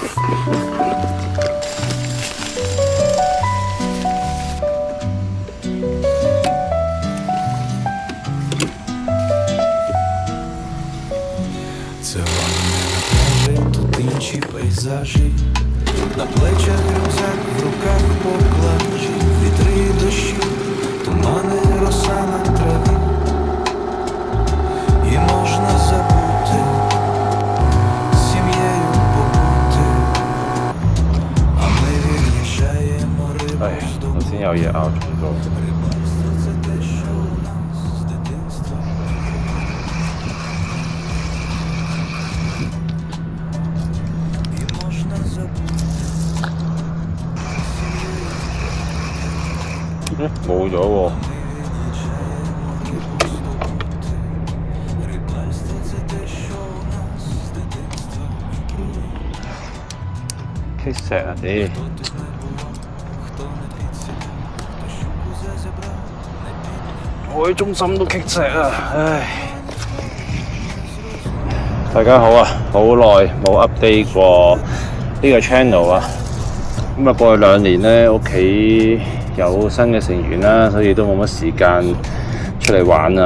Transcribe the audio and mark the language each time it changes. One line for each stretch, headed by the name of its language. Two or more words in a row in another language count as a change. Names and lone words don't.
Ukrainian: Це ванна на пляжі, тут інші пейзажі, на плечах рюкзак, в руках поклажі, вітри і дощі, тумани, роса на траві, і можна забути, з сім'єю побути, а ми від'їжджаємо рибу з дому.
Cantonese: 頭先有嘢拗重咗。
Ukrainian: Рибальство – це те, що у нас з дитинства. І можна забути.
Cantonese: 冇咗喎。
Ukrainian: Рибальство – це те, що у нас з дитинства.
Cantonese: 棘石啊！屌！
Ukrainian: Хто тут не бував, хто не підсідав, хто щуку зазібрав, не підняв.
Cantonese: 我喺中心都棘石啊！唉。大家好啊，好耐冇 update 過呢個 channel 啊。咁啊，過去2年咧，屋企有新嘅成員啦，所以都冇乜時間出嚟玩啦。